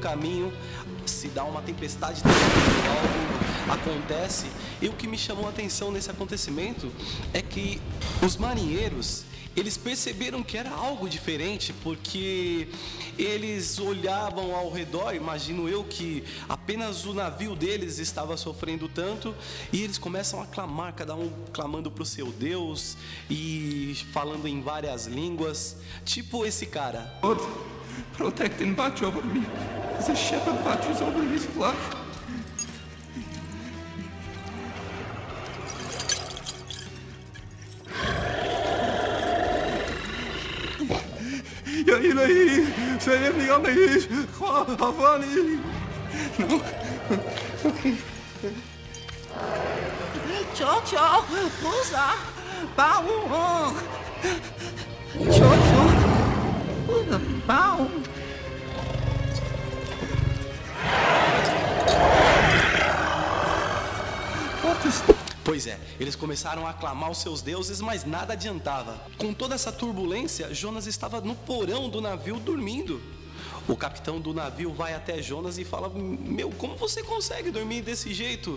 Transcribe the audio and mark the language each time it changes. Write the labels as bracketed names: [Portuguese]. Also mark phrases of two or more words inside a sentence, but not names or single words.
[Portuguese] caminho se dá uma tempestade, algo acontece, e o que me chamou a atenção nesse acontecimento é que os marinheiros, eles perceberam que era algo diferente, porque eles olhavam ao redor, imagino eu que apenas o navio deles estava sofrendo tanto, e eles começam a clamar, cada um clamando para o seu Deus, e falando em várias línguas, tipo esse cara. [English] Lord, protect and watch over me, as a shepherd watches over his flock. [Arabic] يا إلهي سيبني أمي خافني. [Chinese] 求菩萨帮我，求菩萨帮我。 [Portuguese] Pois é, eles começaram a aclamar os seus deuses, mas nada adiantava. Com toda essa turbulência, Jonas estava no porão do navio dormindo. O capitão do navio vai até Jonas e fala: Meu, como você consegue dormir desse jeito?